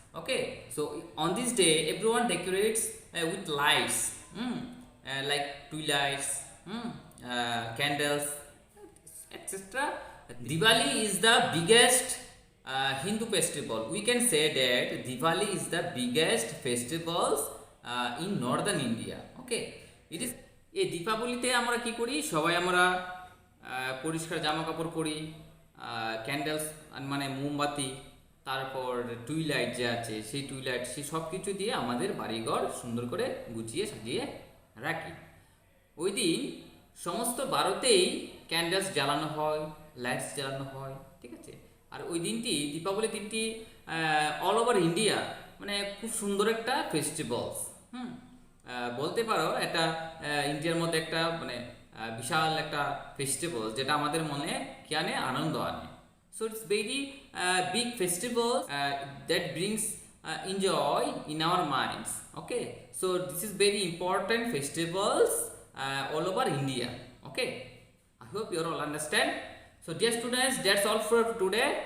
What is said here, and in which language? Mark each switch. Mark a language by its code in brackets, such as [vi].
[en] Okay, so on this day everyone decorates with lights, like lights, candles, etc. Diwali is the biggest Hindu festival. We can say that Diwali is the biggest festivals in northern India. Okay, it is. [bn] এই দীপাবলিতে আমরা কি করি, সবাই আমরা পরিষ্কার জামা কাপড় পরি, ক্যান্ডেলস মানে মোমবাতি, তারপর টুইলাইট যে আছে সেই টুইলাইট, সেই সব কিছু দিয়ে আমাদের বাড়িঘর সুন্দর করে গুছিয়ে সাজিয়ে রাখি। ওই দিন সমস্ত ভারতেই ক্যান্ডেলস জ্বালানো হয়, লাইটস জ্বালানো হয়, ঠিক আছে। আর ওই দিনটি, দীপাবলি দিনটি [en] all over India [bn] মানে খুব সুন্দর একটা ফেস্টিভ্যালস। বলতে পারো এটা ইন্ডিয়ার মধ্যে একটা মানে বিশাল একটা ফেস্টিভ্যাল, যেটা আমাদের মনে কি আনে, আনন্দ আনে। [en] So it's very big festival that brings enjoy in our minds. Okay, so this is very important festivals all over India. Okay, I hope you all understand. So dear students, that's all for today.